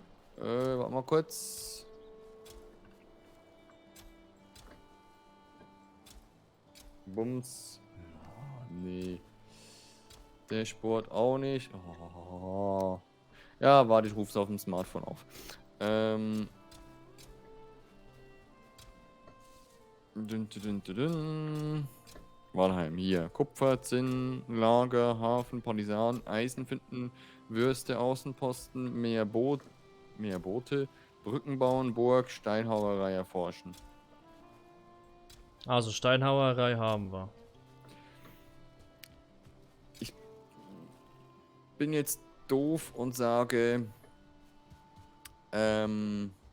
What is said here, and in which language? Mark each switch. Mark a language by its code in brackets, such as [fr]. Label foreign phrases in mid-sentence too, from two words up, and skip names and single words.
[de] Warte mal kurz. Bums. Ah, nee. Dashboard auch nicht. Oh. Ja, warte, ich rufe es auf dem Smartphone auf. Dün, dün, dün, dün, dün. Walheim, hier. Kupfer, Zinn, Lager, Hafen, Partisan, Eisen finden, Würste, Außenposten, mehr Boote, Brücken bauen, Burg, Steinhauerei erforschen. Also Steinhauerei haben wir. Bin jetzt doof und sage, hm?